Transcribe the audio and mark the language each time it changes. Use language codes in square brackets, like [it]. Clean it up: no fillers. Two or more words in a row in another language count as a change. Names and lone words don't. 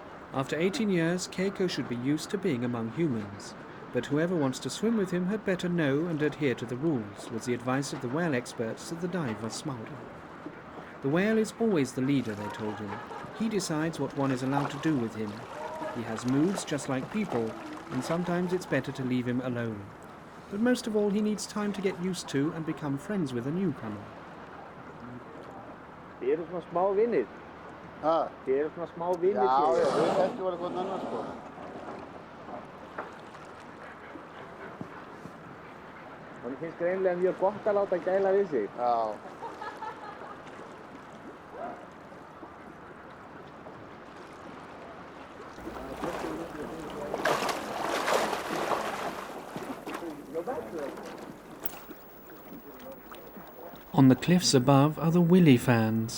[en] After 18 years, Keiko should be used to being among humans, but whoever wants to swim with him had better know and adhere to the rules, was the advice of the whale experts to the diver Smauri. The whale is always the leader, they told him. He decides what one is allowed to do with him. He has moods just like people, and sometimes it's better to leave him alone. But most of all, he needs time to get used to and become friends with a newcomer. [is] Þið eru svona smá vinir. Þið eru svona smá vinir. Já, við þekkjum bara hvern annan, sko. Honum finnst greinilega mjög gott að láta gæla við sig. Já. [en] On the cliffs above are the Willy fans.